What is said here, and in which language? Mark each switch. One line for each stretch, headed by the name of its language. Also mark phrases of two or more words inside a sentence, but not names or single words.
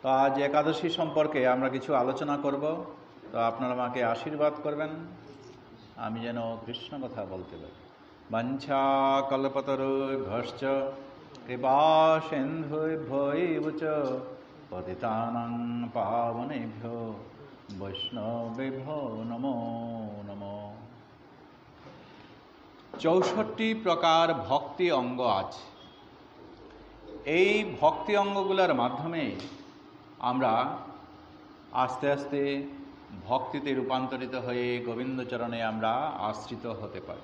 Bangla: আজ একাদশী সম্পর্কে আমরা কিছু আলোচনা করব। তো আপনারা আমাকে আশীর্বাদ করবেন, আমি যেন কৃষ্ণ কথা বলতে পারি।
Sanskrit: বাঞ্ছা কল্পতরুভ্যশ্চ কৃপা সিন্ধুভ্যৈব চ পতিতানাং পাবনেভ্যো বৈষ্ণবেভ্যো নমো নমো।
Bangla: 64 প্রকার ভক্তি অঙ্গ আছে। এই ভক্তি অঙ্গগুলোর মাধ্যমে আমরা আস্তে আস্তে ভক্তিতে রূপান্তরিত হয়ে গোবিন্দচরণে আমরা আশ্রিত হতে পারি।